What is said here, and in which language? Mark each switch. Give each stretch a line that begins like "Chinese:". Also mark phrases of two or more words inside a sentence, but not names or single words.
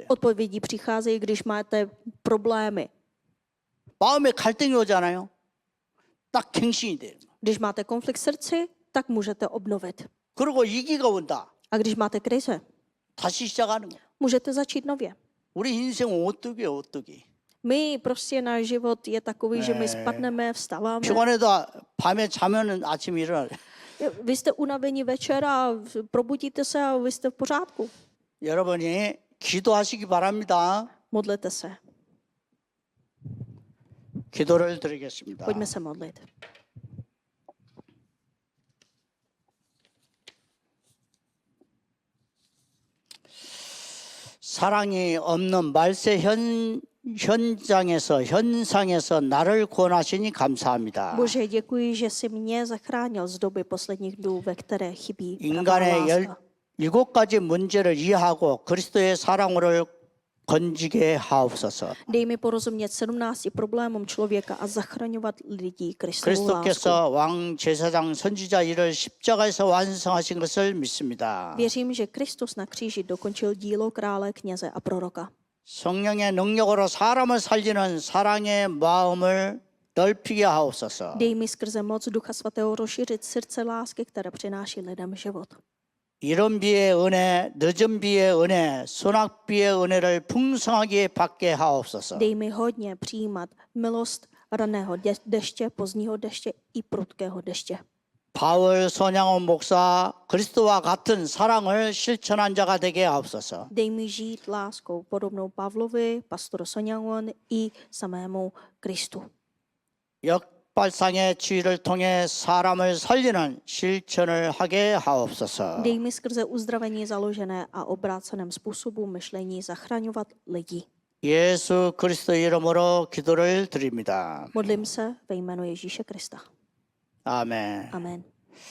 Czech: Odpovědi přicházejí, když máte problémy.
Korean: 마음에 갈등이 오잖아요. 딱 갱신이 돼요.
Czech: Když máte konflikt v srdci, tak můžete obnovit.
Korean: 그리고 위기가 온다.
Czech: A když máte krize,
Korean: 다시 시작하는 거예요.
Czech: můžete začít nově.
Korean: 우리 인생은 오뚜기예요, 오뚜기.
Czech: My prostě náš život je takový, že my spadneme, vstáváme.
Korean: 피곤해도 밤에 자면은 아침에 일어나.
Czech: Vy jste unavení večer a probudíte se a vy jste v pořádku.
Korean: 여러분이 기도하시기 바랍니다.
Czech: Modlete se.
Korean: 기도를 드리겠습니다.
Czech: Pojďme se modlit.
Korean: 사랑이 없는 말세 현상에서 나를 구원하시니 감사합니다.
Czech: Bože, děkuji, že jsi mě zachránil z doby posledních dnů, ve které chybí pravá
Korean: 인간의
Czech: láska.
Korean: 17가지 문제를 이해하고 그리스도의 사랑으로 건지게 하옵소서.
Czech: Dej mi porozumět 17 problémům člověka a zachraňovat lidí Kristovou láskou.
Korean: 그리스도께서 왕 제사장 선지자 일을 십자가에서 완성하신 것을 믿습니다.
Czech: Věřím, že Kristus na kříži dokončil dílo krále, kněze a proroka.
Korean: 성령의 능력으로 사람을 살리는 사랑의 마음을 넓히게 하옵소서.
Czech: Dej mi skrze moc Ducha Svatého rozšířit srdce lásky, které přináší lidem život.
Korean: 이른 비의 은혜, 늦은 비의 은혜, 소낙비의 은혜를 풍성하게 받게 하옵소서.
Czech: Dej mi hodně přijímat milost raného deště, pozdního deště i prudkého deště.
Korean: 바울 손양원 목사 그리스도와 같은 사랑을 실천한 자가 되게 하옵소서.
Czech: Dej mi žít láskou podobnou Pavlovi, pastoru Sonyangon i samému Kristu.
Korean: 역발상의 지위를 통해 사람을 살리는 실천을 하게 하옵소서.
Czech: Dej mi skrze uzdravení založené a obráceném způsobu myšlení zachraňovat lidi.
Korean: 예수 그리스도 이름으로 기도를 드립니다.
Czech: Modlím se ve jménu Ježíše Krista.
Korean: 아멘.
Czech: Amen.